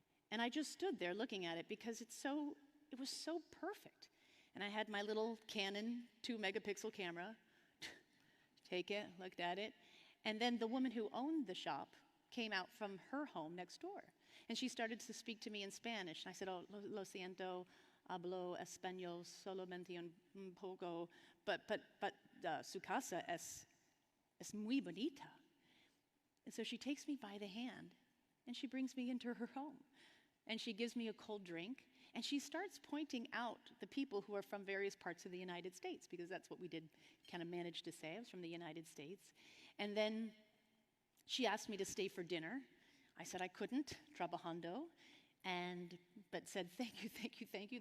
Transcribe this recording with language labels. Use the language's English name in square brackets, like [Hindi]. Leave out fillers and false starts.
[English] And I just stood there looking at it because it was so perfect. And I had my little Canon 2-megapixel camera, take it, looked at it. And then the woman who owned the shop came out from her home next door. And she started to speak to me in Spanish. And I said, oh, [Spanish] lo siento, hablo español solamente un poco, but su casa es muy bonita. [English] And so she takes me by the hand, and she brings me into her home. And she gives me a cold drink, and she starts pointing out the people who are from various parts of the United States, because that's what we did kind of manage to say. I was from the United States. And then she asked me to stay for dinner. I said I couldn't, trabajando, but said, thank you, thank you, thank you.